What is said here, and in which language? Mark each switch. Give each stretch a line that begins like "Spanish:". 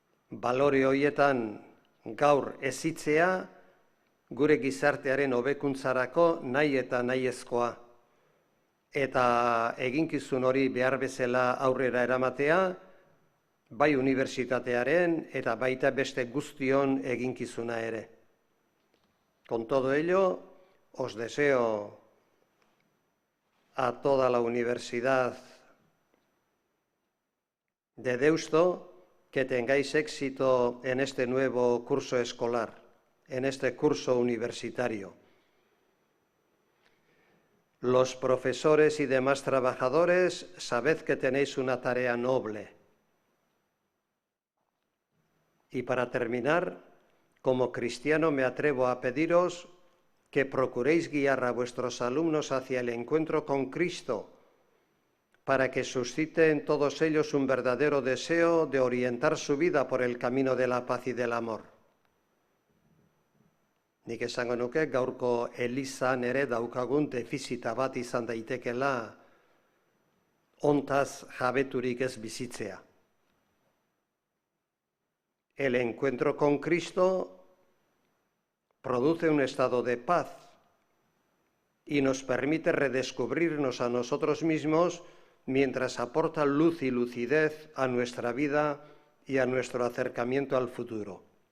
Basque: Balore horietan gaur hezitzea gure gizartearen hobekuntzarako nahi eta nahiezkoa. Eta eginkizun hori behar bezala aurrera eramatea, bai unibertsitatearen eta baita beste guztion eginkizuna ere.
Spanish: Con todo ello, os deseo a toda la Universidad de Deusto que tengáis éxito en este nuevo curso escolar, en este curso universitario. Los profesores y demás trabajadores, sabed que tenéis una tarea noble. Y para terminar, como cristiano me atrevo a pediros que procuréis guiar a vuestros alumnos hacia el encuentro con Cristo, para que suscite en todos ellos un verdadero deseo de orientar su vida por el camino de la paz y del amor.
Basque: Nik esango nuke gaurko elizan ere daukagun defizita bat izan daitekela hontaz jabeturik ez bizitzea.
Spanish: El encuentro con Cristo produce un estado de paz y nos permite redescubrirnos a nosotros mismos mientras aporta luz y lucidez a nuestra vida y a nuestro acercamiento al futuro.